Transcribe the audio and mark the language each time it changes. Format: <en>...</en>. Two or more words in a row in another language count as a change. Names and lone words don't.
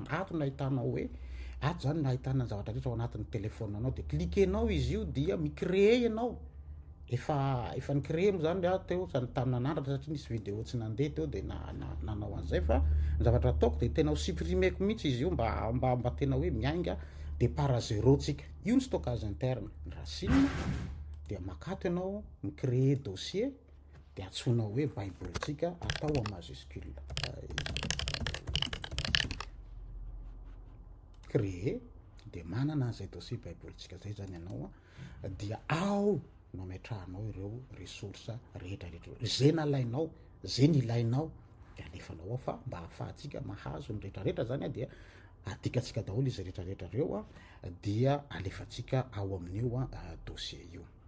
<mg>Ato nahitanao hoe ato zany nahitana ny zavatra rehetra ao anatin'ny telefonanao de cliquenao izy io dia micrée ianao efa nicrée mo zany a teo tamin'ny nandratra satria nisy vidéo tsy nandeha teo de nanao an'izay fa ny zavatra ataoko de tena ho supprimeko mihitsy izy io mba tena hoe miainga de para zéro tsika. Io ny</mg> <fr>stockage interne</fr> <mg>ny racine de makato ianao micrée dossier de atsonao hoe baibolitsika atao</mg> <fr>en majuscule</fr> <mg>créer de manana an'izay dossier baibolitsika zay zany ianao a dia ao no ametrahanao ireo resource rehetrarehetra zay nalainao zay nilainao de alefanao ao fa mba ahafahantsika mahazo ny rehetrarehetra zany a dia adikatsika daholo izy rehetrarehetra reo a dia alefatsika ao amin'io a dossier io.</mg>